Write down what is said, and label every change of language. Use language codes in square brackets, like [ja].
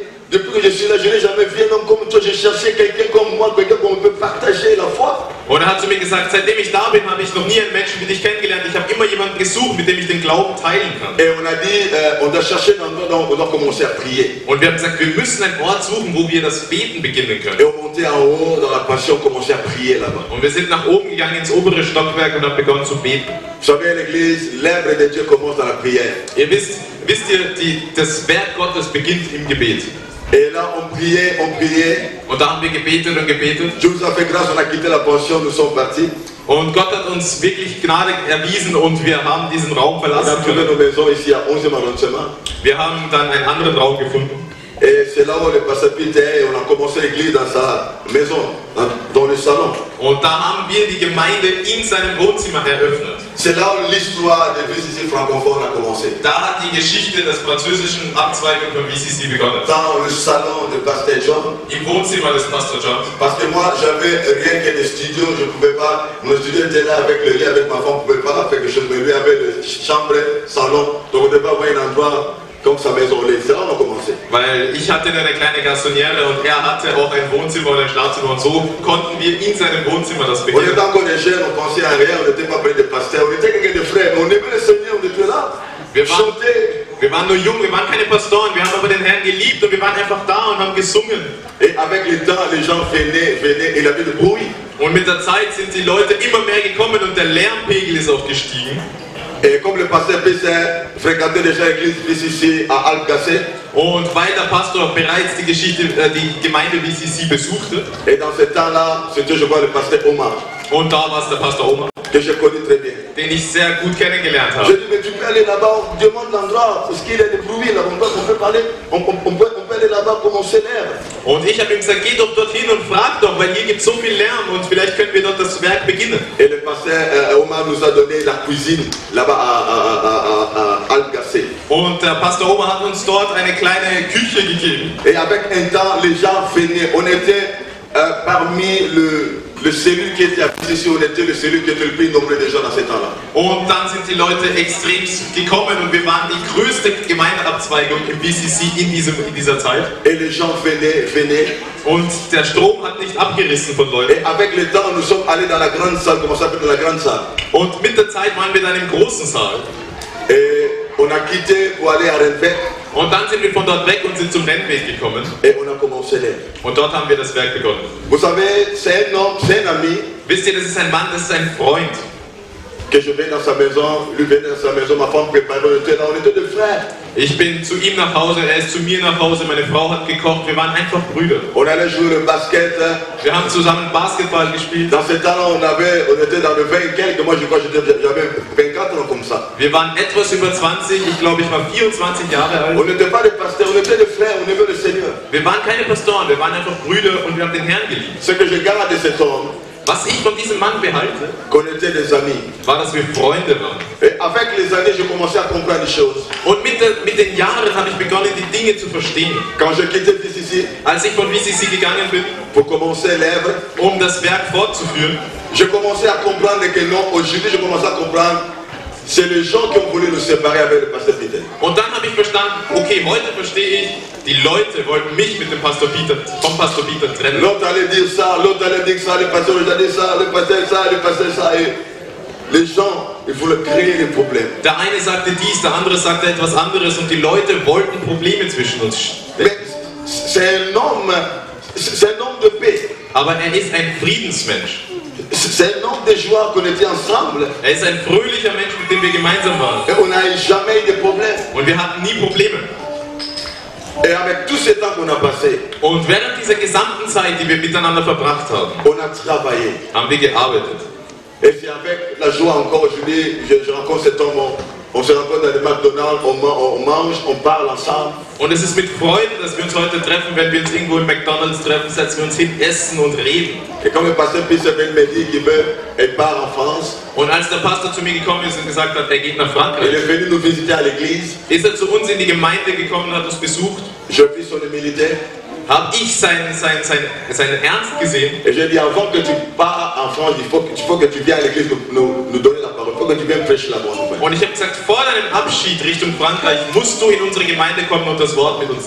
[fr] Depuis que je suis là, je n'ai jamais vu un homme comme toi. J'ai cherché quelqu'un comme moi, quelqu'un qu'on peut partager la foi. [de] Und er hat zu mir gesagt, seitdem ich da bin, habe ich noch nie einen Menschen wie dich kennengelernt. Ich habe immer jemanden gesucht, mit dem ich den Glauben teilen kann. [fr] Et on a dit, on doit chercher un endroit où on doit commencer à prier. [de] Und wir haben gesagt, wir müssen einen Ort suchen, wo wir das Beten beginnen können. [fr] Et on montait en haut dans la pension, on commençait à prier là-bas. [de] Und wir sind nach oben gegangen ins obere Stockwerk und haben begonnen zu beten. [fr] Vous savez, à l'église, l'œuvre de Dieu commence dans la prière. [de] Ihr wisst ihr, das Werk Gottes beginnt im Gebet. [fr] Et là, on priait, on priait. [de] Und da haben wir gebetet und gebetet. [fr] Dieu nous a fait grâce, on a quitté la pension, nous sommes partis. [de] Und Gott hat uns wirklich Gnade erwiesen und wir haben diesen Raum [fr] On a [de] verlassen [fr] trouvé nos maisons ici à 11e arrondissement. [de] Wir haben dann einen anderen Raum gefunden. [fr] Et c'est là où le pasteur Peter, on a commencé l'église dans sa maison, dans le salon. [de] Und da haben wir die Gemeinde in seinem Wohnzimmer eröffnet. [fr] C'est là où l'histoire des VCC francophones a commencé. [de] Da hat die Geschichte des französischen Abzweigung von VCC begonnen. [fr] Dans le salon de pasteur John. [de] Im Wohnzimmer des Pastor John. [fr] Parce que moi, j'avais rien que des studios, je ne pouvais pas. Mon studio était là avec le lit, avec ma femme, on ne pouvait pas faire quelque chose. Mais lui avait le chambre, salon, donc on ne devait pas avoir un endroit comme sa maison. C'est là où on a commencé. [de] Weil ich hatte eine kleine Garsonniere und er hatte auch ein Wohnzimmer und ein Schlafzimmer und so konnten wir in seinem Wohnzimmer das [fr] On [de] beginnen. [fr] était encore des jeunes, on pensait à rien, on n'était pas près des pasteurs, on était quelqu'un de frères, mais on aimait le Seigneur, on était là. [de] Wir waren nur jung, wir waren keine Pastoren, wir haben aber den Herrn geliebt und wir waren einfach da und haben gesungen. [fr] Et avec le temps, les gens venaient, et il y avait du bruit. [de] Und mit der Zeit sind die Leute immer mehr gekommen und der Lärmpegel ist auch gestiegen. [fr] Et comme le pasteur Pessin fréquentait déjà l'église VCC à Alpgacé. [de] Und weil der Pastor bereits die Gemeinde VCC besuchte. [fr] Et dans ce temps-là, c'était je crois le pasteur Omar. [de] Und da war es der Pastor Omar. [fr] Que je connais très bien. [de] Den ich sehr gut kennengelernt [fr] Je [de] habe. [fr] dis, mais tu peux aller là-bas, on demande l'endroit, parce qu'il y a des bruits là, on peut parler, on peut aller là-bas pour on s'élève. [de] Und ich habe ihm gesagt, geh doch dorthin und frag doch, weil hier gibt es so viel Lärm und vielleicht können wir dort das Werk beginnen. [fr] Et le pasteur Omar nous a donné la cuisine là-bas à Alpgacé. [de] Und der Pastor Omar hat uns dort eine kleine Küche gegeben. [fr] Et avec un temps, les gens venaient, on était parmi le cellule qui était ici, on était le cellule qui était le plus nombreux de gens dans ce temps-là. [de] Und dann sind die Leute extrem gekommen und wir waren die größte Gemeindeabzweigung im BCC in dieser Zeit. [fr] Et les gens venaient. [de] Und der Strom hat nicht abgerissen von Leuten. [fr] Et avec le temps, nous sommes allés dans la grande salle, comment ça s'appelle, dans la grande salle. [de] Und mit der Zeit waren wir dann im großen Saal. [fr] Et on a quitté pour aller à Rennbeck. [de] Und dann sind wir von dort weg und sind zum Rennweg gekommen. [fr] Et on a commencé l'œuvre. [de] Und dort haben wir das Werk begonnen. [fr] Vous savez, c'est un homme, c'est un ami. [de] Wisst ihr, das ist ein Mann, das ist ein Freund. [fr] Que je vais dans sa maison, lui venait dans sa maison, ma femme préparait, on était là, on était deux frères. [de] Ich bin zu ihm nach Hause, er ist zu mir nach Hause, meine Frau hat gekocht, wir waren einfach Brüder. [fr] On allait jouer le basket. [de] Wir haben zusammen Basketball gespielt. [fr] Dans ce temps-là, on était dans le 20 et quelques, moi je crois que j'avais 24 ans comme ça. [de] Wir waren etwas über 20, ich glaube ich war 24 Jahre alt. [fr] On n'était pas des pasteurs, on était des frères, on aimait le Seigneur. [de] Wir waren keine Pastoren, wir waren einfach Brüder und wir haben den Herrn geliebt. [fr] Ce que je garde de cet homme, [de] was ich von diesem Mann behalte, [fr] qu'on était des amis. [de] War, dass wir Freunde waren. [fr] Et avec les années, j'ai commencé à comprendre des choses. [de] Und mit den Jahren habe ich begonnen, die Dinge zu verstehen. [fr] Quand je quittais VCC, [de] als ich von VCC gegangen bin, [fr] pour commencer l'œuvre, [de] das Werk fortzuführen, [fr] je commençais à comprendre que non, aujourd'hui, je commençais à comprendre. C'est les gens qui ont voulu nous séparer avec le pasteur Peter. [de] Und dann habe ich verstanden, okay, heute verstehe ich, die Leute wollten mich mit dem Pastor Peter, vom Pastor Peter trennen. [fr] L'autre allait dire ça, l'autre allait dire ça, le pasteur a dit ça, le pasteur ça, le pasteur ça. Et les gens, ils voulaient créer des problèmes. [de] Der eine sagte dies, der andere sagte etwas anderes und die Leute wollten Probleme zwischen uns [fr] Mais [de] stecken. [fr] c'est un homme de paix. [de] Aber er ist ein Friedensmensch. [fr] C'est un homme de joie qu'on était ensemble. [de] Er ist ein fröhlicher Mensch, mit dem wir gemeinsam waren. [fr] Et on n'a jamais eu de problème. [de] Und wir hatten nie Probleme. [fr] Et avec tout ce temps qu'on a passé, [de] Und während dieser gesamten Zeit, die wir miteinander verbracht haben, [fr] on a travaillé. [de] haben wir gearbeitet. [fr] Et c'est avec la joie encore aujourd'hui, je rencontre cet homme, on se rencontre dans le McDonald's, on mange, on parle ensemble. [de] Und es ist mit Freude, dass wir uns heute treffen, wenn wir uns irgendwo im McDonald's treffen, setzen wir uns hin, essen und reden. [fr] Et quand le pasteur Pissabel me dit qu'il part en France, [de] Und als der Pastor zu mir gekommen ist und gesagt hat, er geht nach [fr] il [de] Frankreich, [fr] est venu nous visiter à l'église, [de] ist er zu uns in die Gemeinde gekommen und hat uns besucht, [fr] je vis son humilité. [de] habe ich seinen Ernst gesehen. [fr] Et je dis, avant que tu pars en France, il faut que tu viennes à l'église nous donner la parole. Il faut que tu viennes prêcher la bonne nouvelle. [de] Und ich habe gesagt, vor deinem Abschied Richtung Frankreich musst du in unsere Gemeinde kommen und das Wort mit uns